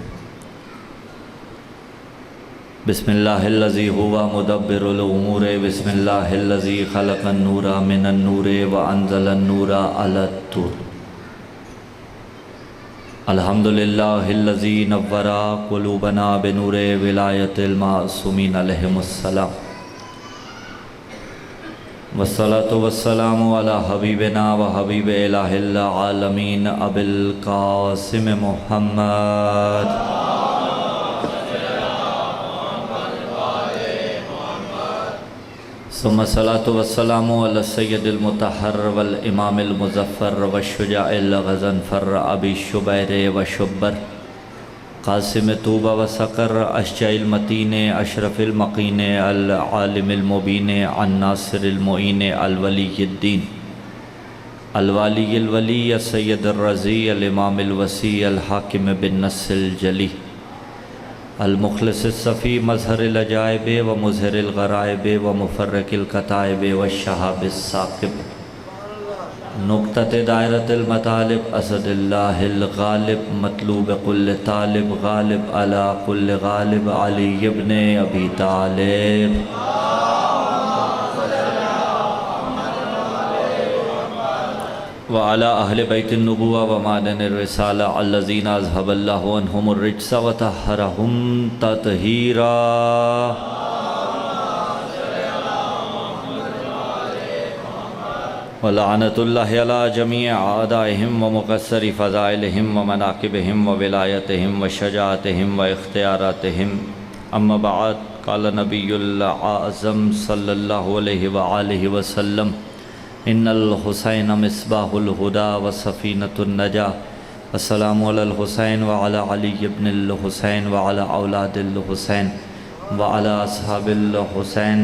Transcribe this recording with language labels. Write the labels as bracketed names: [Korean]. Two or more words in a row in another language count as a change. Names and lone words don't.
[Arabic] بسم اللہ الذی هو مدبر الامور بسم اللہ الذی خلق النور من النور وانزل النور علی الطور۔ الحمدللہ الذی نور قلوبنا بنور ولایت المعصومین علیہم السلام۔ والصلاة والسلام علی حبیبنا و حبیب الہ العالمین ابی القاسم محمد۔ ثم الصلاة والسلام علی السید المطہر والامام المظفر والشجاع الغضنفر ابی شبیر و شبر قاسم طوبہ و سقر اشجع المتین اشرف المقین العالم المبین الناصر المعین الولی الدین الوالی الولی السید الرضی الامام الوسیع الحاکم بالنص الجلی المخلص الصفی مظہر العجائب و مظہر الغرائب و مفرق الکتائب والشہاب الثاقب نقطۃ دائرۃ المطالب اسد اللہ الغالب مطلوب کل طالب غالب علی کل غالب علی ابن ابی طالب۔ وعلی اہل بیت النبوہ و معدن الرسالہ الذین اذھب اللہ عنہم الرجس وطہرہم تطہیرا۔ ولعنت اللہ علی جمیع اعدائہم و مقصر فضائلہم و مناقبہم و ولایتہم و شجاعتہم و اختیاراتہم۔ اما بعد قال نبی الاعظم صلی اللہ علیہ وآلہ وسلم ان الحسین مصباح الہدا و سفینۃ النجاہ۔ السلام علی الحسین وعلی علی ابن الحسین وعلی اولاد الحسین وعلی اصحاب الحسین۔